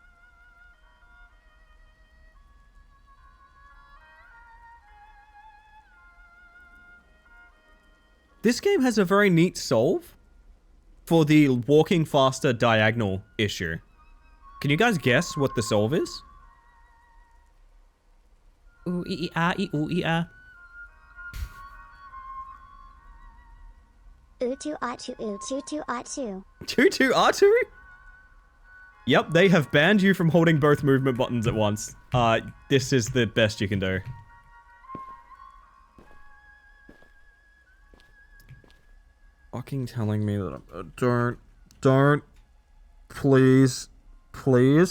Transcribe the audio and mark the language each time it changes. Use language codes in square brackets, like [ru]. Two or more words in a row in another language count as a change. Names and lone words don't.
[en] This game has a very neat solve for the walking faster diagonal issue. Can you guys guess what the solve is? Ooh, ee, ah, ee, ooh, ee, ah. Utu atu utu atu. Tutu Atu? Yep, they have banned you from holding both movement buttons at once. This is the best you can do. Fucking telling me that I'm... don't. Please. Please.